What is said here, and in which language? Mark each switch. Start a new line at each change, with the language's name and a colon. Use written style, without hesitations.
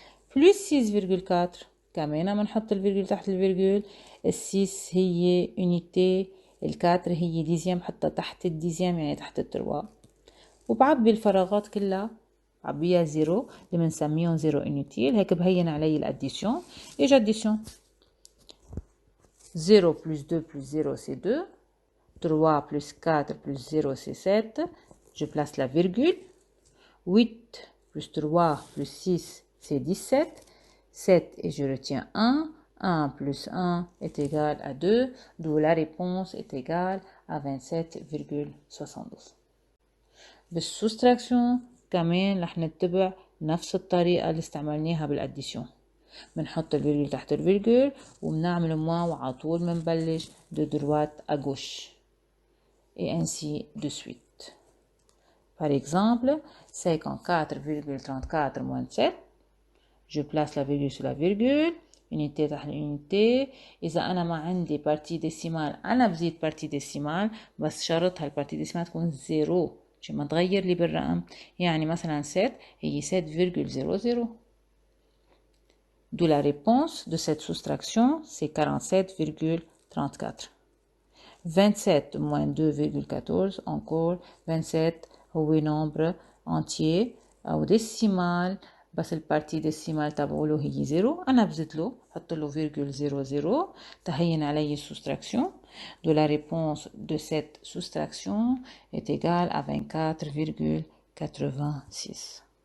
French: Plus 6,4.
Arabic: كمان بنحط الفيرجول تحت الفيرجول. ال 6 هي unité. ال 4 هي ديزيام حطها تحت الديزيام يعني تحت التروا. وبعبي الفراغات كلها بعبيها 0 اللي بنسميهم 0 inutile. هيك بهين علي الاديسيون.
French: اجا addition 0 plus 2 plus 0 c'est 2. 3 plus 4 plus 0 c'est 7. Je place la virgule. 8 plus 3 plus 6 c'est 17. 7 et je retiens 1. 1 plus 1 est égal à 2. D'où la réponse est égale à 27,72.
Arabic: بالسوستراكشن كمان رح نتبع نفس الطريقة اللي استعملناها بالاديشن. بنحط الفيرجول تحت الفيرجول وبنعمل موان وعطول بنبلش
French: de droite à gauche et ainsi de suite. Par exemple 54,34 moins 7. Je place la virgule sur la virgule. unité تحت unité.
Arabic: إذا أنا ما عندي بارتي ديسيمال أنا بزيد بارتي ديسيمال بس شرط هالبارتي ديسيمال تكون 0 عشان ما تغير لي بالرقم. يعني مثلا 7 هي 7,00.
French: D'où la réponse de cette soustraction, c'est 47,34.
Arabic: 27 moins 2,14, encore 27 هو
French: nombre entier
Arabic: أو décimal بس البارتي ديسيمال تبعوله هي 0. أنا بزيدله حط له virgule 00 تهين علي soustraction.
French: De la réponse de cette soustraction est égale à 24,86.